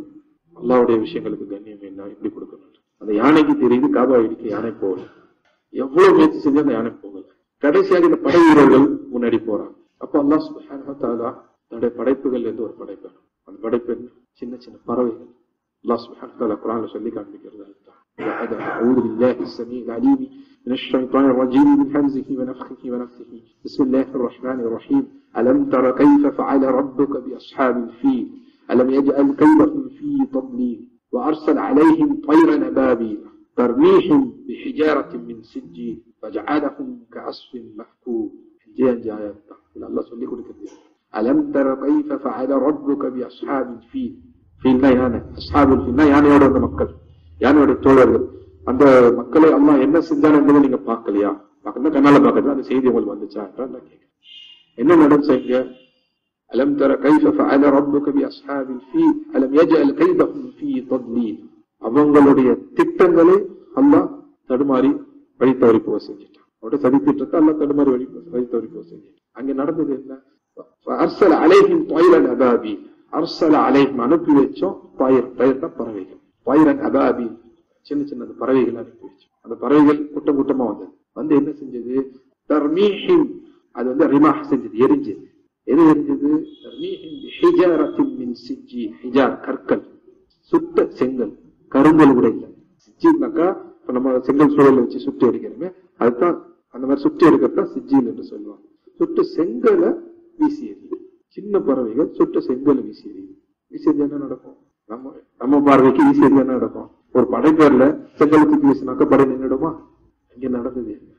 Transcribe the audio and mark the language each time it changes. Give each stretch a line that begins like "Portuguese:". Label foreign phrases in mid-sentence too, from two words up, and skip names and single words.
Tamil: அல்லாவுடைய விஷயங்களுக்கு கண்ணியம் என்ன, எப்படி கொடுக்கணும். அந்த யானைக்கு தெரியுது காபா இடிக்க யானை போகல. எவ்வளவு முயற்சி செஞ்சு அந்த யானை போகல. கடைசியாக இந்த படை வீரர்கள் முன்னாடி போறாங்க. அப்ப அல்லாஹ் சுப்ஹானஹு வ தஆலா தன்னுடைய படைப்புகள் இருந்து ஒரு படைப்பு, அந்த படைப்பு சின்ன சின்ன பறவைகள். அல்லாஹ் சுப்ஹானஹு வ தஆலா குர்ஆன்ல சொல்லி காண்பிக்கிறது.
Arabic: أعوذ بالله السميع العليم من الشيطان الرجيم من همزه ونفخه ونفثه بسم الله الرحمن الرحيم ألم تر كيف فعل ربك بأصحاب الفيل ألم يجعل كيدهم في تضليل وأرسل عليهم طيرا أبابيل ترميهم بحجارة من سجيل فجعلهم كعصف مأكول الله
Tamil: சொல்லி கொடுக்கிறது
Arabic: ألم تر كيف فعل ربك بأصحاب الفيل فيلنا
Tamil: யானை
Arabic: أصحاب الفيل
Tamil: யானையோட வந்த மக்கள் யானையோட தோழர்கள் அந்த மக்களை அல்லாஹ் என்ன செஞ்சான்னு நீங்க பார்க்கலையா பார்க்கணும் கண்ணால பார்க்கறது அந்த செய்தி உங்களுக்கு வந்துச்சா நான் கேட்கிறேன் என்ன நடந்துச்சீங்க
Arabic: ألم تر كيف فعل ربك بأصحاب الفيل ألم يجعل كيدهم في تضليل
Tamil: அவங்களுடைய திட்டங்களை அல்லாஹ் தடுமாறி வழி தவறி போக செஞ்சிட்டான் அவருடைய சதி திட்டத்தை அல்லாஹ் தடுமாறி வழி தவறி போக செஞ்சிட்டான் அங்க நடந்தது என்ன
Arabic: أرسل عليهم طيرا أبابيل أرسل
Tamil: அலைஹிம் அனுப்பி வச்சோம் பயிர்தான் பறவைகள்
Arabic: طيرا أبابيل
Tamil: சின்ன சின்ன பறவைகள் அனுப்பி வச்சோம் அந்த பறவைகள் கூட்டம் கூட்டமா வந்தது வந்து என்ன செஞ்சது தர்மீஹிம் அது வந்து ரிமாஹ் செஞ்சது எரிஞ்சது எது எரிஞ்சது
Arabic: ترميهم بحجارة من سجيل
Tamil: ஹிஜார் கற்கள் சுட்ட செங்கல் கருங்கல் கூட இல்லை சிஜ்ஜில்னாக்கா நம்ம செங்கல் சூழலை வச்சு சுட்டு எடுக்கிறோமே அதுதான் அந்த மாதிரி சுட்டு எடுக்கிறதுதான் சிஜ்ஜில் என்று சொல்லுவாங்க சுட்டு செங்கலை வீசி எறியும் சின்ன பறவைகள் சுட்டு செங்கலை வீசி எறியும் வீசி எறிஞ்சா என்ன நடக்கும் நம்ம பார்வைக்கு வீசி எறிஞ்சா என்ன நடக்கும் ஒரு படை பேர்ல செங்கலை தூக்கி வீசினாக்கா படை நின்றுடுமா இங்க நடந்தது